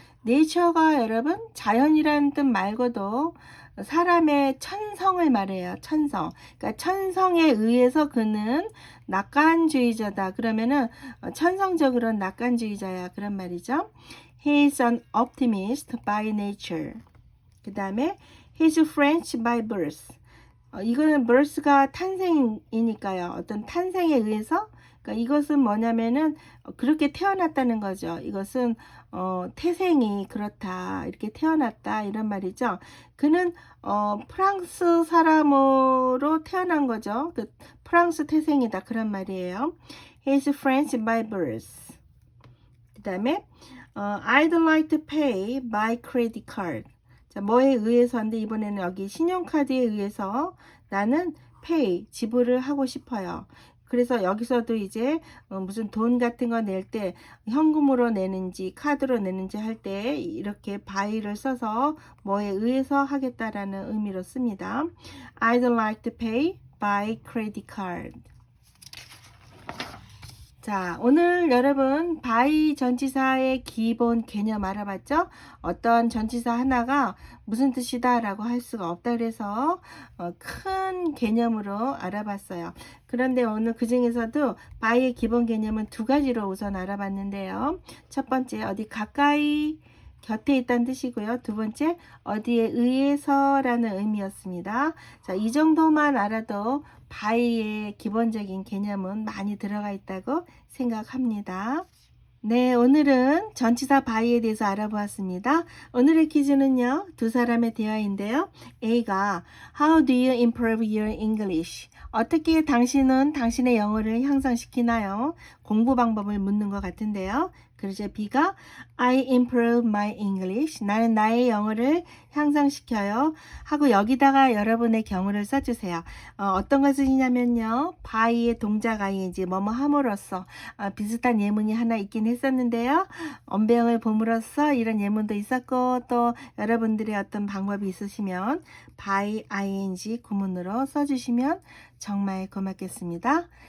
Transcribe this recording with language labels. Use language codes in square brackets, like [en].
[ko] nature가 여러분 자연이라는 뜻 말고도 사람의 천성을 말해요. 천성. 그러니까 천성에 의해서 그는 낙관주의자다. 그러면은 천성적으로는 낙관주의자야. 그런 말이죠. [en] He is an optimist by nature. [ko] 그 다음에 [en] he's French by birth. [ko] 이거는 birth가 탄생이니까요. 어떤 탄생에 의해서, 그러니까 이것은 뭐냐면은 그렇게 태어났다는 거죠. 이것은 태생이 그렇다, 이렇게 태어났다, 이런 말이죠. 그는 프랑스 사람으로 태어난 거죠. 그 프랑스 태생이다, 그런 말이에요. [en] He's French by birth. [ko] 그 다음에 [en] I'd like to pay by credit card. [ko] 자, 뭐에 의해서인데 이번에는 여기 신용카드에 의해서 나는 pay, 지불을 하고 싶어요. 그래서 여기서도 이제 무슨 돈 같은 거 낼 때 현금으로 내는지 카드로 내는지 할 때 이렇게 by를 써서 뭐에 의해서 하겠다라는 의미로 씁니다. [en] I'd like to pay by credit card. [ko] 자, 오늘 여러분 by 전치사의 기본 개념 알아봤죠? 어떤 전치사 하나가 무슨 뜻이다 라고 할 수가 없다 그래서 큰 개념으로 알아봤어요. 그런데 오늘 그 중에서도 by의 기본 개념은 두 가지로 우선 알아봤는데요. 첫 번째, 어디 가까이 곁에 있다는 뜻이고요. 두 번째, 어디에 의해서 라는 의미였습니다. 자, 이 정도만 알아도 by의 기본적인 개념은 많이 들어가 있다고 생각합니다. 네, 오늘은 전치사 by에 대해서 알아보았습니다. 오늘의 퀴즈는요, 두 사람의 대화인데요. A가 [en] How do you improve your English? [ko] 어떻게 당신은 당신의 영어를 향상시키나요? 공부 방법을 묻는 것 같은데요. 그러자 B가 [en] I improve my English. [ko] 나는 나의 영어를 향상시켜요. 하고 여기다가 여러분의 경우를 써주세요. 어떤 것을 쓰냐면요. by의 동작 ing 뭐뭐 함으로써 비슷한 예문이 하나 있긴 했었는데요. 언병을 봄으로써 이런 예문도 있었고 또 여러분들의 어떤 방법이 있으시면 by ing 구문으로 써주시면 정말 고맙겠습니다.